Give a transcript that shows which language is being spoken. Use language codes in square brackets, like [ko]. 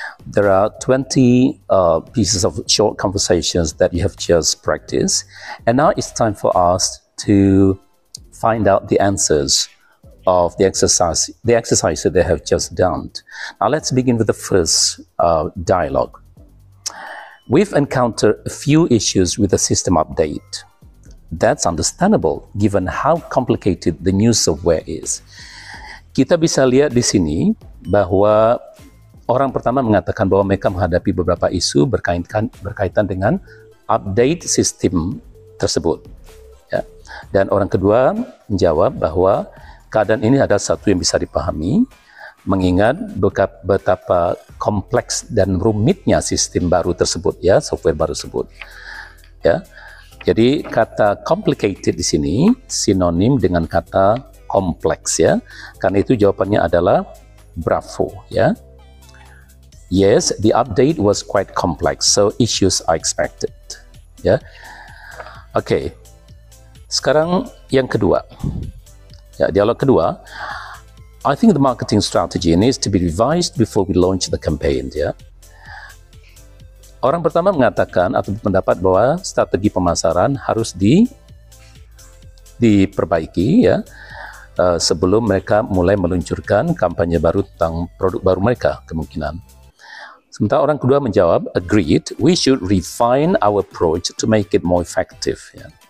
[en] There are 20 pieces of short conversations that you have just practiced, and now it's time for us to find out the answers of the exercise that they have just done. Now let's begin with the first dialogue. We've encountered a few issues with the system update. That's understandable given how complicated the new software is. [id] Kita bisa lihat di sini bahwa orang pertama mengatakan bahwa mereka menghadapi beberapa isu berkaitan dengan update sistem tersebut. Ya. Dan orang kedua menjawab bahwa keadaan ini adalah satu yang bisa dipahami, mengingat betapa kompleks dan rumitnya sistem baru tersebut, ya, software baru tersebut. Ya. Jadi kata complicated di sini sinonim dengan kata kompleks, ya. Karena itu jawabannya adalah bravo, ya. [en] Yes, the update was quite complex, so issues are expected. [id] Ya. Oke. Sekarang yang kedua. Ya, dialog kedua. [en] I think the marketing strategy needs to be revised before we launch the campaign, ya. [id] Orang pertama mengatakan atau berpendapat bahwa strategi pemasaran harus diperbaiki, ya. Sebelum mereka mulai meluncurkan kampanye baru tentang produk baru mereka, kemungkinan. Sementara orang kedua menjawab, [en] agreed, we should refine our approach to make it more effective. Ya.